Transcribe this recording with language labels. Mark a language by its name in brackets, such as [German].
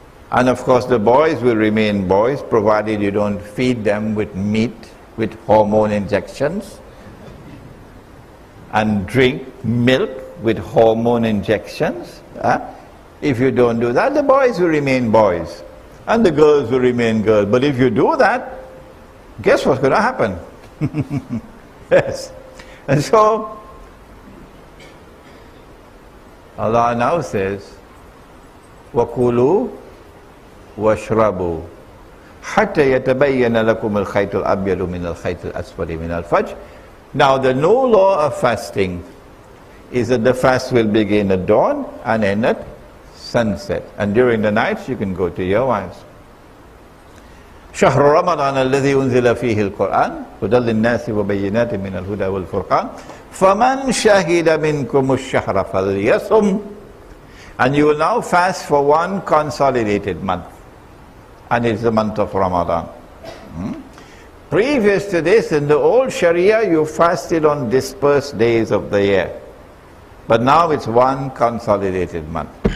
[English] And of course the boys will remain boys provided you don't feed them with meat, with hormone injections, and drink milk with hormone injections. If you don't do that, the boys will remain boys and the girls will remain girls. But if you do that, guess what's going to happen? Yes. And so Allah now says, [Arabic] وَكُلُوا وَاشْرَبُوا حَتَّى يَتَبَيَّنَ لَكُمُ الْخَيْطُ الْأَبْيَضُ مِنَ الْخَيْطِ الْأَسْوَدِ مِنَ الْفَجْرِ. [English] Now the no law of fasting is that the fast will begin at dawn and end at sunset. And during the nights you can go to your wives. [Arabic] شهر رمضان الذي أنزل فيه القرآن هدى للناس وبينات من الهدى والفرقان فمن شهد منكم الشهر فليصم. [English] And you will now fast for one consolidated month, and it's the month of Ramadan. Previous to this, in the old Sharia, you fasted on dispersed days of the year. But now it's one consolidated month.